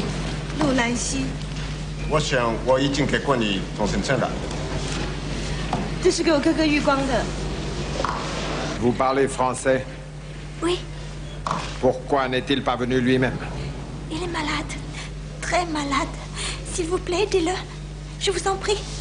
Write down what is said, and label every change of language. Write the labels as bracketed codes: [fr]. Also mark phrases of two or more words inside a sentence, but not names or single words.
[zh] 陆兰溪。我想我已经给过你终身证了。这是给我哥哥玉光的。 [fr] Vous parlez français? Oui. Pourquoi n'est-il pas venu lui-même? Il est malade, très malade. S'il vous plaît, aidez-le. Je vous en prie.